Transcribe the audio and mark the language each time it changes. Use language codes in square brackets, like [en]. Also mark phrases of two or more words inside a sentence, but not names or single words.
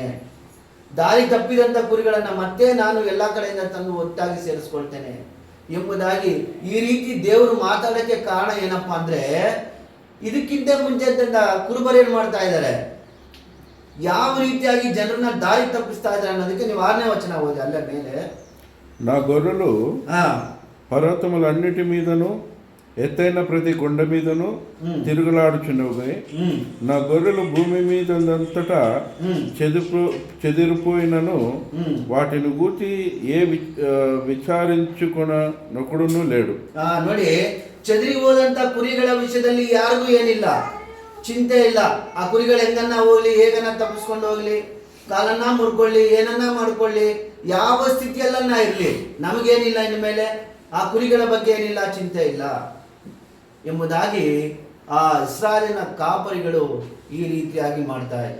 [kn] ದಾರಿ ತಪ್ಪಿದಂತ ಕುರಿಗಳನ್ನ ಮತ್ತೆ ನಾನು ಎಲ್ಲಾ ಕಡೆಯಿಂದ ತಂದು ಒಟ್ಟಾಗಿ ಸೇರಿಸ್ಕೊಳ್ತೇನೆ ಎಂಬುದಾಗಿ ಈ ರೀತಿ ದೇವರು ಮಾತಾಡೋಕ್ಕೆ ಕಾರಣ ಏನಪ್ಪಾ ಅಂದ್ರೆ, ಇದಕ್ಕಿಂತ ಮುಂಚೆ ಕುರುಬರು ಏನ್ ಮಾಡ್ತಾ ಇದ್ದಾರೆ, ಯಾವ ರೀತಿಯಾಗಿ ಜನರನ್ನ ದಾರಿ ತಪ್ಪಿಸ್ತಾ ಇದ್ದಾರೆ ಅನ್ನೋದಕ್ಕೆ ನೀವು 6ನೇ ವಚನ ಓದಿ. ಅಲ್ಲ ಮೇಲೆ, [te] నా గొర్రెలు పర్వతములన్నిటి మీదను ఎత్తైన ప్రతి కొండ మీదను తిరుగులాడుచున్నవి. నా గొర్రెలు భూమి మీదంతటా చెదిరిపోయినను వాటిని గూర్చి ఏ ವಿಚಾರಿಂచుకొనొకడును లేడు. [kn] ನೋಡಿ, ಚದುರಿ ಹೋದಂತ ಕುರಿಗಳ ವಿಷಯದಲ್ಲಿ ಯಾರಿಗೂ ಏನಿಲ್ಲ, ಚಿಂತೆ ಇಲ್ಲ. ಆ ಕುರಿಗಳು ಹೆಂಗನ್ನ ಹೋಗ್ಲಿ, ಹೇಗನ್ನ ತಪ್ಪಿಸ್ಕೊಂಡು ಹೋಗ್ಲಿ, ಕಾಲನ್ನ ಮುರ್ಕೊಳ್ಳಿ, ಏನನ್ನ ಮಾಡ್ಕೊಳ್ಳಿ, ಯಾವ ಸ್ಥಿತಿಯಲ್ಲನ್ನ ಇರ್ಲಿ, ನಮಗೇನಿಲ್ಲ, ಇನ್ನು ಮೇಲೆ ಆ ಕುರಿಗಳ ಬಗ್ಗೆ ಏನಿಲ್ಲ, ಚಿಂತೆ ಇಲ್ಲ ಎಂಬುದಾಗಿ ಆ ಇಸ್ರಾಯೇಲಿನ ಕಾಪರಿಗಳು ಈ ರೀತಿಯಾಗಿ ಮಾಡ್ತಾ ಇದ್ದಾರೆ.